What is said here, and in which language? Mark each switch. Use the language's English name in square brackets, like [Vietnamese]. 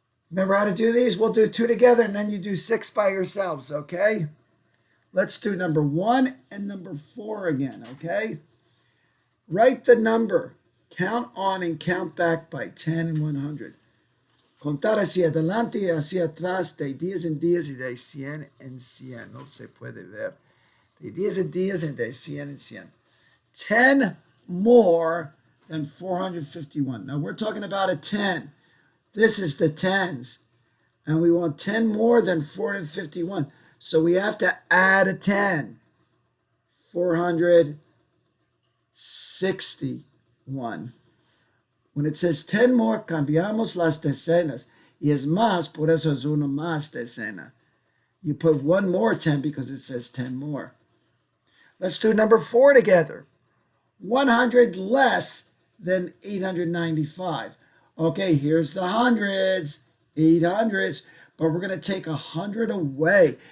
[English] Remember how to do these? We'll do 2 together and then you do 6 by yourselves, okay? Let's do number 1 and number 4 again, okay? Write the number. Count on and count back by 10 and 100. [Spanish] Contar hacia adelante y hacia atrás de 10 en 10 y de 100 en 100. No se puede ver. De 10 en 10 y de 100 en 100. [English] 10 more than 451. Now we're talking about a 10. This is the 10s. And we want 10 more than 451. So we have to add a 10. 461. When it says 10 more, [Spanish] cambiamos las decenas. Y es más, por eso es uno más decena. [English] You put 1 more 10 because it says 10 more. Let's do number 4 together. 100 less than 895. Okay, here's the hundreds, 800s, but we're going to take 100 away.